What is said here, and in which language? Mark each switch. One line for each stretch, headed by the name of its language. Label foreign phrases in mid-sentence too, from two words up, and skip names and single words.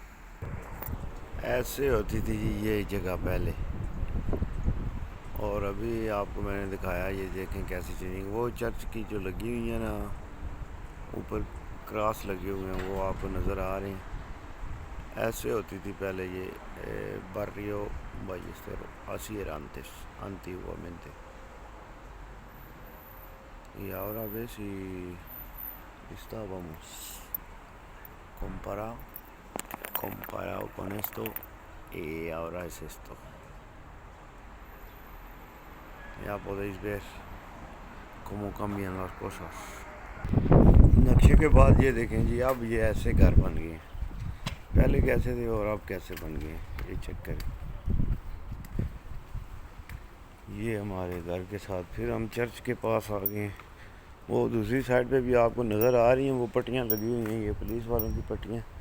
Urdu: ایسے ہوتی تھی جی یہ جگہ پہلے، اور ابھی آپ کو میں نے دکھایا، یہ دیکھیں کیسی چینجنگ، وہ چرچ کی جو لگی ہوئی ہیں نا اوپر کراس لگے ہوئے ہیں وہ آپ کو نظر آ رہے ہیں۔ ایسے ہوتی تھی پہلے یہ barrio Ballesteros،
Spanish: así era antes antiguamente۔ Y ahora ves si estábamos comparado con esto y ahora es esto۔ Ya podéis ver cómo cambian las cosas۔
Urdu: نقشے کے بعد یہ دیکھیں جی، اب یہ ایسے گھر بن گئے ہیں، پہلے کیسے تھے اور اب کیسے بن گئے ہیں، یہ چیک کریں۔ یہ ہمارے گھر کے ساتھ پھر ہم چرچ کے پاس آ گئے ہیں۔ وہ دوسری سائڈ پہ بھی آپ کو نظر آ رہی ہیں وہ پٹیاں لگی ہوئی ہیں، یہ پولیس والوں کی پٹیاں۔